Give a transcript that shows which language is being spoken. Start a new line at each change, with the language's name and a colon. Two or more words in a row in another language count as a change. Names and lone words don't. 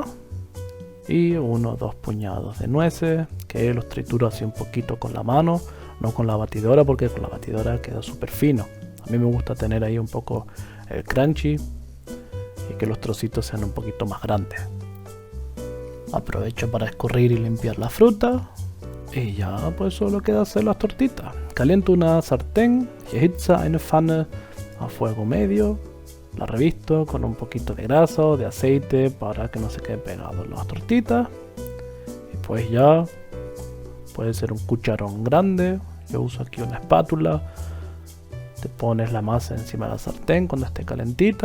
Spanish: Y 1 o 2 puñados de nueces, que los trituro así un poquito con la mano, no con la batidora, porque con la batidora queda súper fino. A mí me gusta tener ahí un poco el crunchy y que los trocitos sean un poquito más grandes. Aprovecho para escurrir y limpiar la fruta. Y ya pues solo queda hacer las tortitas. Caliento una sartén,
German: erhitze eine Pfanne
Spanish: a fuego medio. La revisto con un poquito de grasa o de aceite para que no se quede pegado las tortitas. Y pues ya puede ser un cucharón grande. Yo uso aquí una espátula. Te pones la masa encima de la sartén cuando esté calentita.